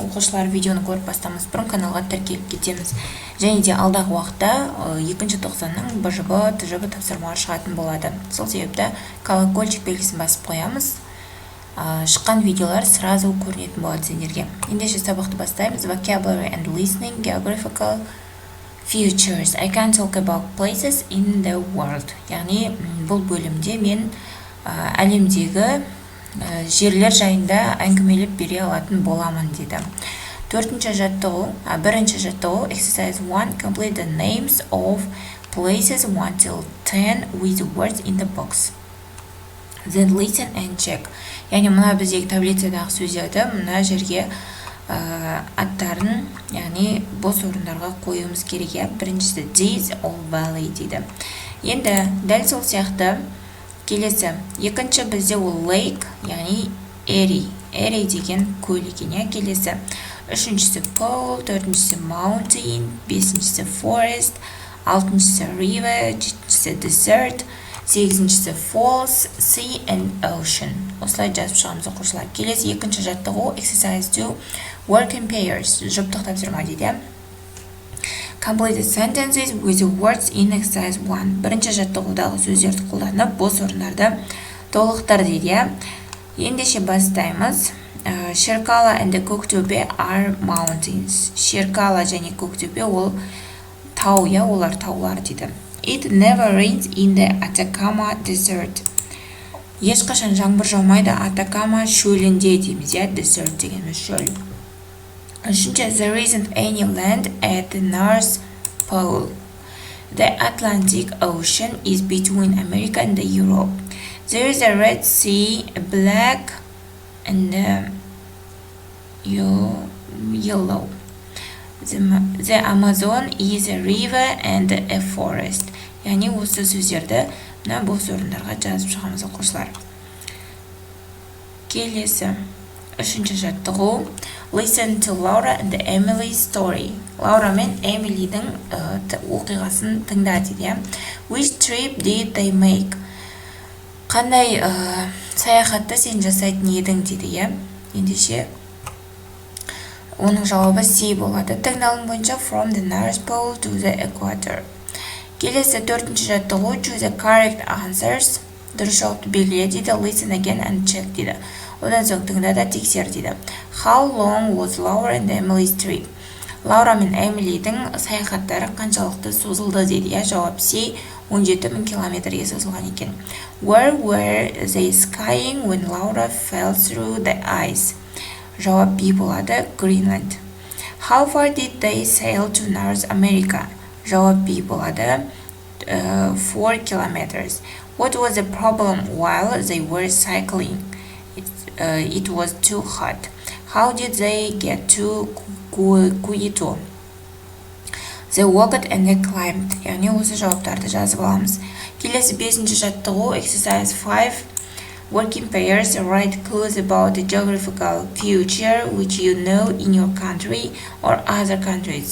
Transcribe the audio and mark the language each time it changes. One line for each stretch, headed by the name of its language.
Kazakh: Оқушылар видеоны көріп бастамас бұрын каналға тіркеліп кетеміз. Және де алдағы уақытта 2-ші тоқсанның БЖБ, ТЖБ тапсырмалары шығатын болады. Сол себепті колокольчик белгісін басып қоямыз. Шыққан видеолар сразу көрінетін болады сендерге. Ендеше сабақты бастаймыз.
English: Vocabulary and listening, geographical features. I can talk about places in the world.
Kazakh: Яғни бұл бөлімде мен әлемдегі жерлер жайында әңгімелеп бере алатын боламын дейді. Бірінші жаттығу,
English: exercise 1, complete the names of places 1 till 10 with words in the box. Then listen and check.
Kazakh: Яғни мұна біздегі таблицадағы сөздерді мұна жерге аттарын, яғни бос орындарға қоюымыз керек. Біріншісі
English: this or valley
Kazakh: дейді. Енді дәл сол сияқты келесі, екінші бізде ол lake, яғни area деген көл екен. Келесі, үшіншісі pool, төртіншісі mountain, бесіншісі forest, алтыншысы river, жетіншісі desert, сегізіншісі falls, sea and ocean. Осылай жазып шығамыз оқушылар. Келесі екінші жаттығу
English: exercise 2, work in pairs,
Kazakh: жұптық тапсырма дейді.
English: Complete the sentences with the words in exercise 1.
Kazakh: Бірінші жаттығудағы сөздерді қолданып, бос орындарды толықтыр дейді. Ендеше бастаймыз.
English: Шеркала and Көктөбе are mountains.
Kazakh: Шеркала және Көктөбе ол тау, олар таулар дейді.
English: It never rains in the Atacama desert.
Kazakh: Ешқашан жаңбыр жаумайды Атакама шөлінде дейміз, desert дегеніміз шөл.
English: Үшінші, there isn't any land at the North Pole. The Atlantic Ocean is between America and Europe. There is a Red Sea, black and yellow. The Amazon is a river and a forest.
Kazakh: Яғни осы сөздерді бос орындарға жазып шығамыз оқушылар. Келесі, үшінші жаттығу.
English: Listen to Laura and Emily's story.
Kazakh: Laura мен Эмилидің оқиғасын тыңда дейді.
English: Which trip did they make?
Kazakh: Қандай саяхатты сен жасайтын едің дейді. Ендеше оның жауабы C болады. Таңдалым бойынша
English: from the North Pole to the equator.
Kazakh: Келесі төртінші жаттығу.
English: Choose the correct answers.
Kazakh: Дұрыс жауапты белгіле дейді.
English: Listen again and check дейді.
Kazakh: Одан соң тыңда да тексер дейді.
English: How long was Laura and Emily's trip?
Kazakh: Лаура мен Эмилидің саяхаттары қаншалықты созылды дейді. Жауап C, 17,000 километрге созылған екен.
English: Where were they skiing when Laura fell through the ice? Жауап B болады, Greenland. How far did they sail to North America?
Kazakh: Жауап B болады, 4 kilometers.
English: What was the problem while they were cycling? It was too hot. How did they get to Quito? They walked and they climbed.
Kazakh: Яғни осы жауаптарды жазып аламыз. Келесі бесінші жаттығу exercise 5.
English: Work in pairs, write clues about the geographical feature which you know in your country or other countries.